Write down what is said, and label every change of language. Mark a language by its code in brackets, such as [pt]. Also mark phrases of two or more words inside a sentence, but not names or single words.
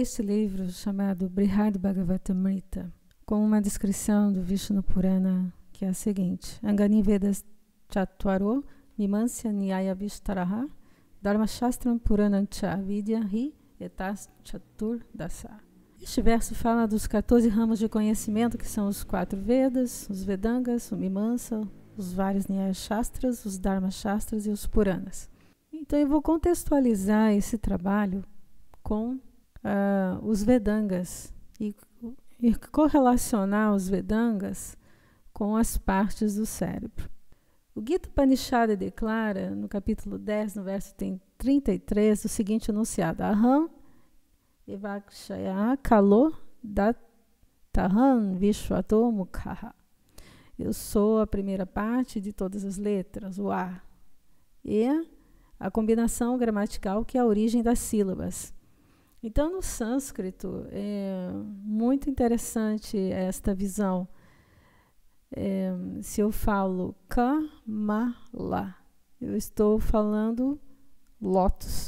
[pt] este livro chamado Brihad Bhagavatamrita, com uma descrição do Vishnu Purana, que é a seguinte: [sa] अङ्गानि वेदाश् चत्वारो मीमांस्य न्याय विस्तरः धर्म शास्त्रं पुराणञ्च विद्या हि एताश् चतुर् दश. [pt] Este verso fala dos 14 ramos de conhecimento, que são os 4 Vedas, os Vedangas, o Mimamsa, os vários Nyaya Shastras, os Dharma Shastras e os Puranas. Então, eu vou contextualizar esse trabalho com os Vedangas e correlacionar os Vedangas com as partes do cérebro. O Gita Upanishad declara, no capítulo 10, no verso 33, o seguinte enunciado: [sa] अहम् एवाक्षय कालो दताहं विश्वतो मुखः. [pt] Eu sou a primeira parte de todas as letras, o A. E a combinação gramatical, que é a origem das sílabas. Então, no sânscrito, é muito interessante esta visão. Se eu falo Kamala, eu estou falando lótus.